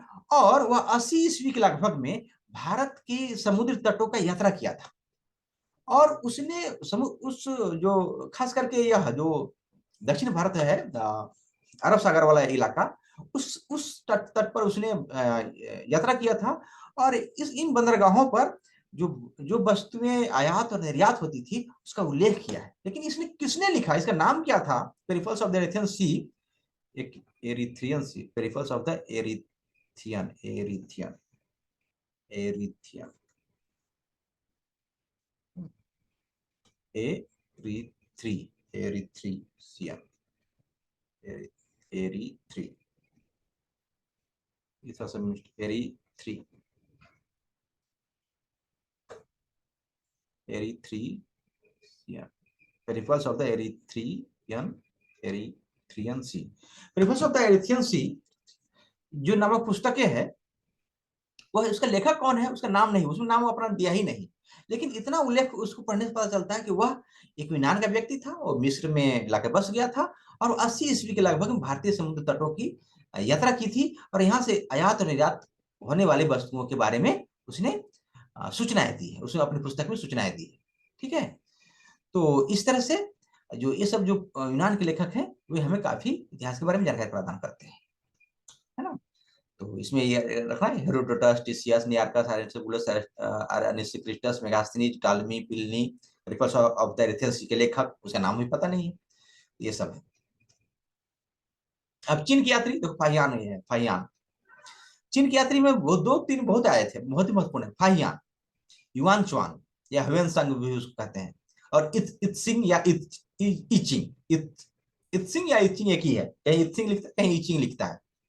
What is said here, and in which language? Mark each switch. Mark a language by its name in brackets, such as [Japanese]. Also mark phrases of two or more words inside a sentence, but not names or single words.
[Hindi] और वह 80 ईस्वी के लगभग में भारत के समुद्र तटों का यात्रा किया था, और उसने उस जो खास करके यह जो दक्षिण भारत है, अरब सागर वाला इलाका, उस तट पर उसने यात्रा किया था। और इन बंदरगाहों पर जो जो वस्तुएं आयात और निर्यात होती थी उसका उल्लेख किया है। लेकिन इसने किसने लिखा, इसका नाम क्या था? पेरिफल्स ऑफ द एरिथियन सी, एक एरिथ्रियन सी, पेरिफल्स ऑफ द एरिथियन, एरिथियन, एरिथियन, एरिथ्री, एरिथ्रीसियन, एरिथ्री, एरिथ्री, एरिथ्रीसियन, पेरिफल्स ऑफ द एरिथ्रियन, एरिथ्रियन सी, पेरिफल्स ऑफ द एरिथ्रियन सी जो नामक पुस्तकें है, वह उसका लेखक कौन है उसका नाम नहीं, उसमें नाम अपना दिया ही नहीं। लेकिन इतना उल्लेख उसको पढ़ने से पता चलता है कि वह एक यूनान का व्यक्ति था और मिस्र में लाकर बस गया था, और 80 ईस्वी के लगभग में भारतीय समुद्र तटों की यात्रा की थी, और यहाँ से आयात और निर्यात होने वाली वस्तुओं के बारे में उसने सूचनाएं दी है, उसने अपनी पुस्तक में सूचनाएं दी है, ठीक है। तो इस तरह से जो ये सब जो यूनान के लेखक हैं, वे हमें काफी इतिहास के बारे में जानकारी प्रदान करते हैं, है ना। तो इसमें ये रखना है, हेरोडोटस, टिसियस, नियार्कस, अरिस्टोबुलस, अनिसिक्रिटस, मेगास्थनीज, टालमी, पिलनी, रिपर्स ऑफ द एरिथियन सी के लेखक, उसका नाम भी पता नहीं है, ये सब है। अब चीन की यात्री देखो, फाहियान है, फाहियान। चीन की यात्री में वो दो तीन बहुत आए थे, बहुत ही महत्वपूर्ण है। फाहियान, युआन चुआन या ह्वेन संग भी उसको कहते हैं, और इत इत सिंह या इत इचिंग, इत इत्सिंग या इचिंग एक ही है, कहीं इत्सिंग लिखता है, कहीं इचिंग लिखता है।